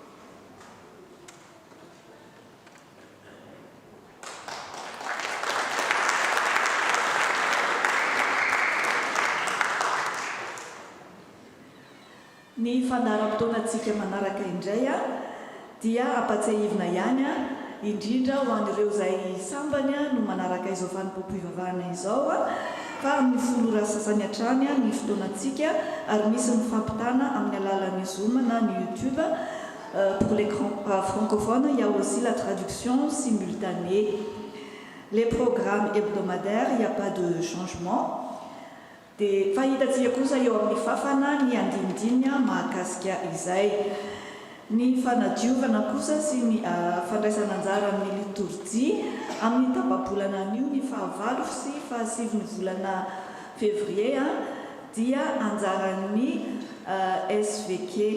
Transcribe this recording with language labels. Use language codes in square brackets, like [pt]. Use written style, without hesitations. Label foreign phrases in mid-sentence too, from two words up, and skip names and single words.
[mg] Ny fandaharam-potoanantsika manaraka indray dia ampatsiahivina ihany indrindra ho an'ireo izay sambany no manaraka izao fanompoam-pivavahana izao fa amin'ny folora sasany hatrany ny fotoanantsika ary misy mifampitana amin'ny alalan'ny Zoom na ny YouTube. [fr] Pour les francophones, il y a aussi la traduction simultanée. Les programmes hebdomadaires, il n'y a pas de changement. [mg] Dia fahitatsika kosa eo amin'ny fafana ny andinidiny mahakasika izay. Ny fanadiovana kosa sy ny fandraisana anjara amin'ny liturgie amin'ny tapabolana anio ny 9 sy 7 volana février dia anjaran'ny SVK.